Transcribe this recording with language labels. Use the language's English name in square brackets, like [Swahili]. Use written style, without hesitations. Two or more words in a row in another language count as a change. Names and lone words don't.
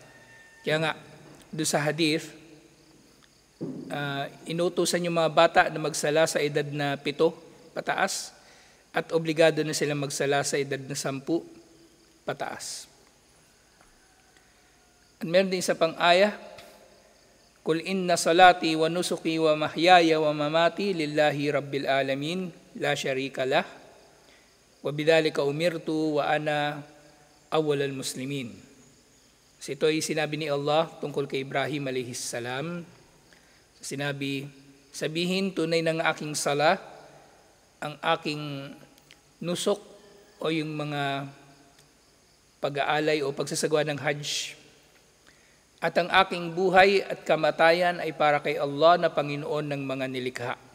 [Filipino] Kaya nga, doon sa hadith, inutusan yung mga bata na magsala sa edad na 7 pataas at obligado na silang magsala sa edad na 10 pataas. At meron din sa pang-aya, [Arabic] قل إن صلاتي ونسكي ومحياي ومماتي لله رب العالمين لا شريك له وبذلك أمرت وأنا أول المسلمين. [Filipino] So ito ay sinabi ni Allah tungkol kay Ibrahim [Arabic] عليه السلام. [Filipino] Sinabi, sabihin tunay ng aking sala, ang aking nusok o yung mga pag-aalay o pagsasagawa ng Hajj, at ang aking buhay at kamatayan ay para kay Allah na Panginoon ng mga nilikha.